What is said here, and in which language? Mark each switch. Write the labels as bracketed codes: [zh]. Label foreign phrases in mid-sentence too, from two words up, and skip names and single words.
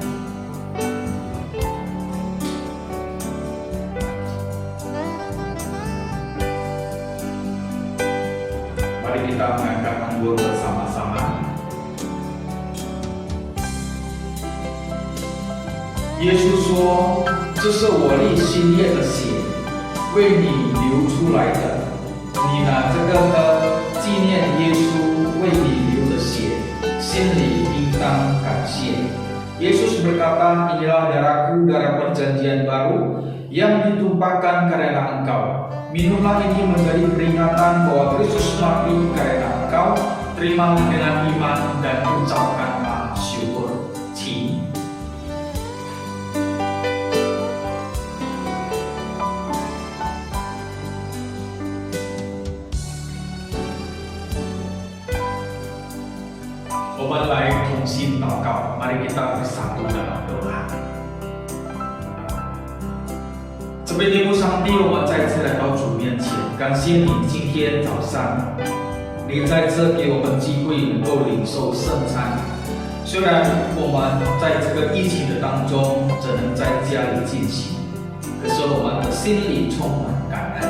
[id] Mari kita mengangkat anggur bersama-sama. [zh] Yesus 说：“这是我立新约的血，为你流出来的。你拿这个喝，纪念耶稣为你流的血。” 心里应当感谢。 [id] Yesus berkata, "Inilah darahku, darah perjanjian baru yang ditumpahkan karena engkau. Minumlah ini menjadi peringatan bahwa Kristus mati karena engkau. Terimalah dengan iman dan ucapkanlah syukur." [zh] 请。我们来同心祷告， [id] mari kita bersatu dalam doa。 [zh] 慈悲天父上帝，我们再次来到主面前，感谢你今天早上，你你在这给我们机会能够领受圣餐。虽然我们在这个疫情的当中只能在家里进行，可是我们的心里充满感恩。